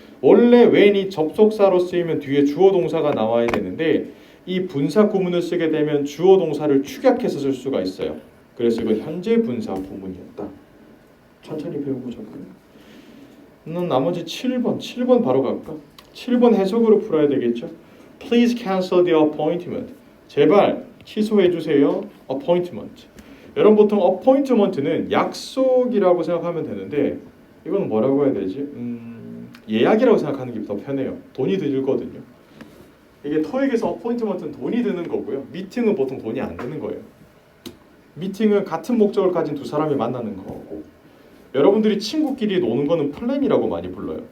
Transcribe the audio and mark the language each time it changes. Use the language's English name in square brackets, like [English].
[Korean] 원래 when이 접속사로 쓰이면 뒤에 주어 동사가 나와야 되는데 이 분사 구문을 쓰게 되면 주어 동사를 축약해서 쓸 수가 있어요. 그래서 이건 현재 분사 구문이었다. 천천히 배워보자고요. 나머지 7번 바로 갈까? 7번 해석으로 풀어야 되겠죠. [English] Please cancel the appointment. [Korean] 제발 취소해 주세요. appointment. 여러분 보통 appointment는 약속이라고 생각하면 되는데 이건 뭐라고 해야 되지? 예약이라고 생각하는 게 더 편해요. 돈이 들거든요. 이게 토익에서 appointment는 돈이 드는 거고요. 미팅은 보통 돈이 안 드는 거예요. 미팅은 같은 목적을 가진 두 사람이 만나는 거고 여러분들이 친구끼리 노는 거는 플랜이라고 많이 불러요.